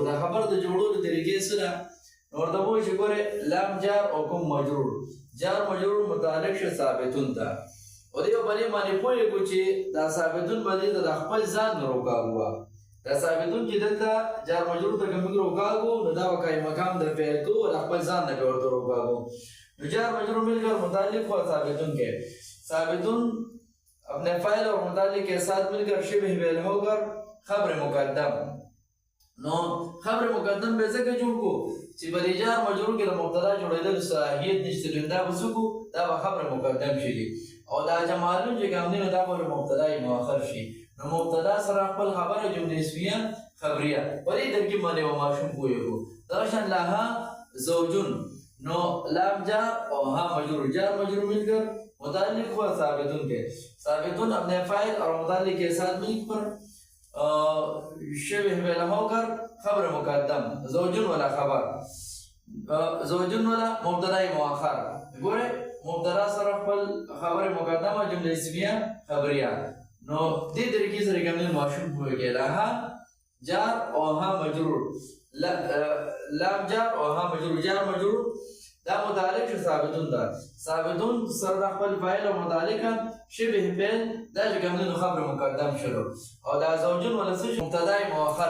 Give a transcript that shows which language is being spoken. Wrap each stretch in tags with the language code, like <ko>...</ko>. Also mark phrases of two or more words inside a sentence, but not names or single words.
<ps>دا خبر د جوړولو طریقې څه ده؟ نو ورته وایي چې ګورې لام جار او کوم مجرور، جار مجرور متعلق شه ثابتون ته او دې په دې باندې پوهېږو چې دا ثابتون به دې ته د خپل ځان نه روکاږو. دا ثابتون چې دلته جار مجرور ته که موږ روکاږو نو دا به قایم مقام د فعل کوو د خپل ځان نه به ورته روکاږو.</ps> <ur>نو جار مجرور مل کر متعلق ہوا ثابتون کے، ثابتون اپنے فاعل اور متعلق کے ساتھ مل کر شبہ فعل ہو کر خبر مقدم.</ur> <ps>نو خبر مقدم به ځکه جوړ کو چې په دې جار مجرور کې د مبتدا جوړېدلو صلاحیت نشته، نو دا به څه کو؟ دا به خبر مقدم شي او دا جمالون چې کوم دی نو دا به مبتدا مؤخر شي. نو مبتدا سره خپل خبره جمله اسمیه خبریه په دې ترکیب باندې به ماشوم پوهېږو. دغه شان لها زوجون، نو لام جار او ها مجرور،</ps> <ur>جار مجرور مل کر متعلق ہوا ثابتون کے، ثابتون اپنے فاعل اور متعلق کے ساتھ مل پر شبہ فعل ہو کر خبر مقدم، زوجن والا خبر، زوجن والا مبتدا مؤخر.</ur> <ps>گورے مبتدا سره خپل خبر مقدم او جمله اسمیه خبریه. نو دې طریقې سره کوم ماشوم پوهېږي. لها جار او ها مجرور، لام جار او ها مجرور، جار مجرور دا متعلق شه ثابتون ده، ثابتون سره خپل فاعل او متعلق شبه فعل دا چې کوم دی خبر مقدم شلو او دا زوجون ولا څه مبتدا مؤخر.</ps>